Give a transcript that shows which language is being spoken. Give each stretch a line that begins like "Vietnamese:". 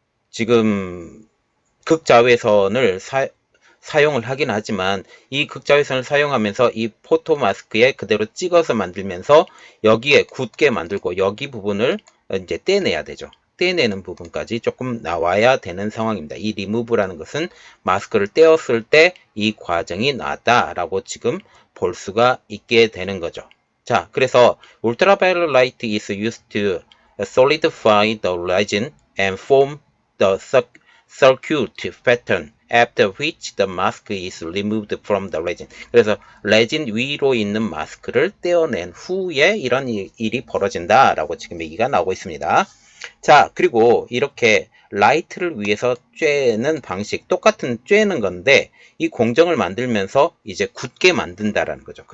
Korean: 지금 극자외선을 사용을 하긴 하지만 이 극자외선을 사용하면서 이 포토 마스크에 그대로 찍어서 만들면서 여기에 굳게 만들고 여기 부분을 이제 떼내야 되죠. 떼내는 부분까지 조금 나와야 되는 상황입니다. 이 리무브라는 것은 마스크를 떼었을 때 이 과정이 나왔다라고 지금 볼 수가 있게 되는 거죠.
English: 자, 그래서 ultraviolet light is used to solidify the resin and form the circuit pattern, after which the mask is removed from the resin.
Korean: 그래서 레진 위로 있는 마스크를 떼어낸 후에 이런 일이 벌어진다라고 지금 얘기가 나오고 있습니다. 자, 그리고 이렇게 라이트를 위해서 쬐는 방식, 똑같은 쬐는 건데 이 공정을 만들면서 이제 굳게 만든다라는 거죠.